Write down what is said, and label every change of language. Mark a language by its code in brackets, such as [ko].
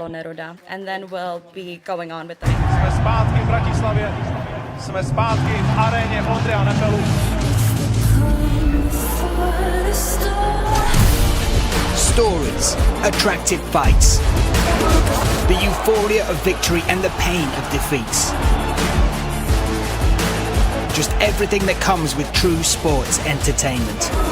[en] Pablo Neruda, and then we'll be going on with the [cs] Jsme zpátky v Bratislavě. Jsme zpátky v aréně Ondřeja Nepelu. [en] Stories, attractive fights, the euphoria of victory and the pain of defeats. Just everything that comes with true sports entertainment.